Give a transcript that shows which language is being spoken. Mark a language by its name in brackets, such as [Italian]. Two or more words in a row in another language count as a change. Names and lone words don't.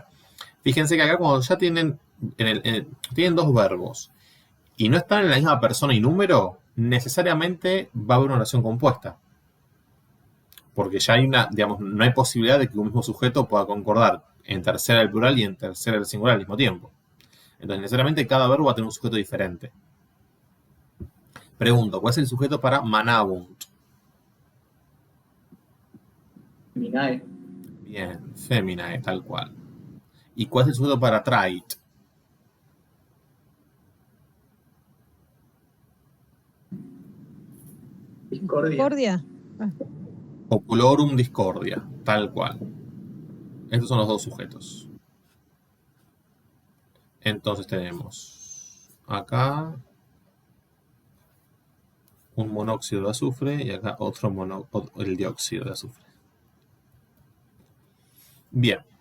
[Spanish] Fíjense que acá cuando ya tienen, tienen dos verbos y no están en la misma persona y número, necesariamente va a haber una oración compuesta. Porque ya hay no hay posibilidad de que un mismo sujeto pueda concordar en tercera del plural y en tercera del singular al mismo tiempo. Entonces, necesariamente cada verbo va a tener un sujeto diferente. Pregunto, ¿cuál es el sujeto para manabunt? Feminae. Bien, feminae, tal cual. ¿Y cuál es el sujeto para trait? Discordia. Discordia. [Latin] Populorum discordia, [Spanish] tal cual. Estos son los dos sujetos. Entonces tenemos acá un monóxido de azufre y acá el dióxido de azufre. Bien.